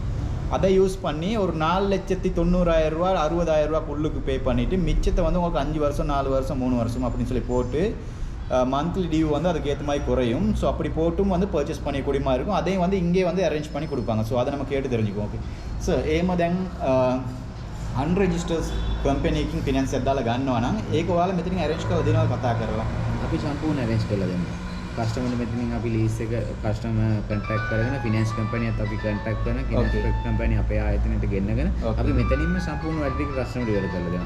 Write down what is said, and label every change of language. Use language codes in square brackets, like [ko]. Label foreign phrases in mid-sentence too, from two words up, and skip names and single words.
[ta] அதை யூஸ் பண்ணி ஒரு 4,90,000 ரூபா 60,000 ரூபாக்குள்ளுக்கு பே பண்ணிவிட்டு மிச்சத்தை வந்து உங்களுக்கு 5 வருஷம் 4 வருஷம் 3 வருஷம் அப்படின்னு சொல்லி போட்டு [en] monthly due [ta] வந்து அதுக்கேற்ற மாதிரி குறையும். ஸோ அப்படி போட்டும் வந்து பர்ச்சேஸ் பண்ணிக்கூடிய மாதிரி இருக்கும். அதையும் வந்து இங்கே வந்து அரேஞ்ச் பண்ணி கொடுப்பாங்க. ஸோ அதை நம்ம கேட்டு தெரிஞ்சுக்குவோம். [en] OK sir [si] ඒම දැන් අන්රෙජිස්ටර්ස් කම්පැනියකින් ෆිනෑන්ස් එකක් දාලා ගන්නවා නම් ඒක ඔයාලා මෙතනින් arrange කරලා දෙනවා කතා කරලා. අපි සම්පූර්ණ arrange කරලා දෙනවා. කස්ටමර් මෙතනින් අපි ලීස් එක කස්ටමර් කොන්ටැක්ට් කරගෙන ෆිනෑන්ස් කම්පැනියත් අපි කොන්ටැක්ට් කරන [en] finance company [si] අපේ ආයතනයට ගෙන්නගෙන අපි මෙතනින්ම සම්පූර්ණ වැඩ ටික කස්ටමර් ඉවර කරලා දෙනවා.